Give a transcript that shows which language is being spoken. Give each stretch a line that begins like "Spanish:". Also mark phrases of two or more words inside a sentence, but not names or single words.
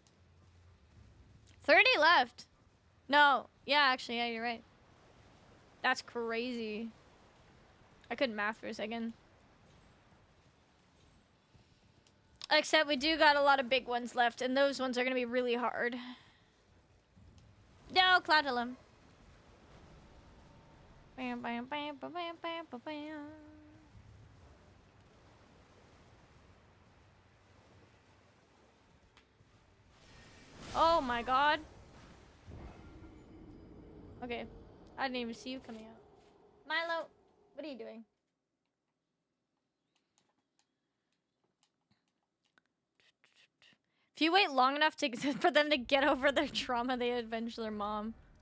English: 30 left. No. Yeah, actually, yeah, you're right. That's crazy. I couldn't math for a second. Except we do got a lot of big ones left, and those ones are gonna be really hard. No, Cloudalum. Bam, bam, bam, bam, bam, bam, bam, bam. Oh my god. Okay. I didn't even see you coming out. Milo, what are you doing? If you wait long enough for them to get over their trauma, they avenge their mom.